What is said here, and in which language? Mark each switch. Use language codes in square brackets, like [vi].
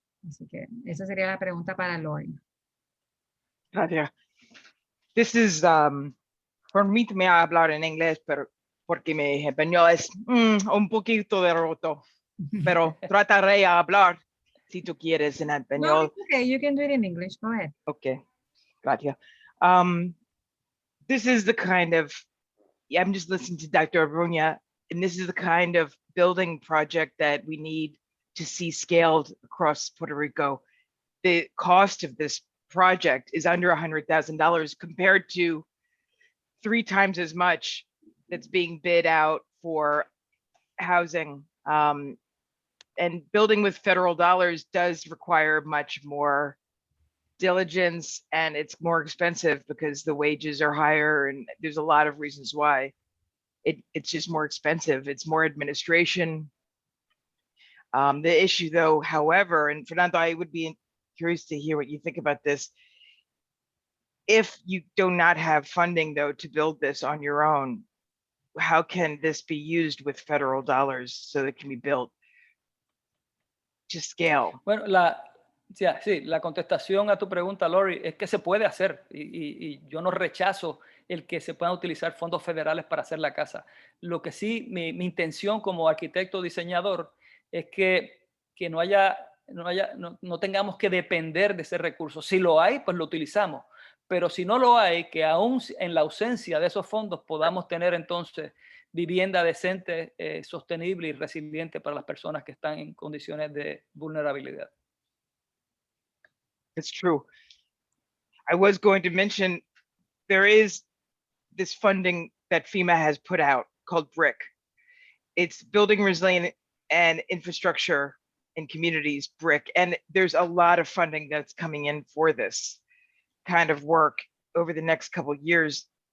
[es] Así que esa sería la pregunta para Lori. Gracias. [en] This is, [es] por mí me voy a hablar en inglés, pero porque mi español es un poquito derroto, pero trataré de hablar si tú quieres en español. [en] No, it's okay, you can do it in English, go ahead. [es] Okay, gracias. [en] This is the kind of, I'm just listening to Dr. Abruña, and this is the kind of building project that we need to see scaled across Puerto Rico. The cost of this project is under $100,000 compared to 3 times as much that's being bid out for housing. And building with federal dollars does require much more diligence, and it's more expensive because the wages are higher, and there's a lot of reasons why. It's just more expensive. It's more administration. The issue though, however, and Fernando, I would be curious to hear what you think about this. If you do not have funding though to build this on your own, how can this be used with federal dollars so that it can be built to scale? [es] Bueno, Sí, la contestación a tu pregunta, Lori, es que se puede hacer y yo no rechazo el que se puedan utilizar fondos federales para hacer la casa. Lo que sí, mi intención como arquitecto diseñador es que no tengamos que depender de ese recurso. Si lo hay, pues lo utilizamos. Pero si no lo hay, que aún en la ausencia de esos fondos podamos tener entonces vivienda decente, sostenible y resiliente para las personas que están en condiciones de vulnerabilidad. [en] It's true. I was going to mention there is this funding that FEMA has put out called BRIC. It's Building Resilient and Infrastructure in Communities, BRIC. And there's a lot of funding that's coming in for this kind of work over the next couple of years.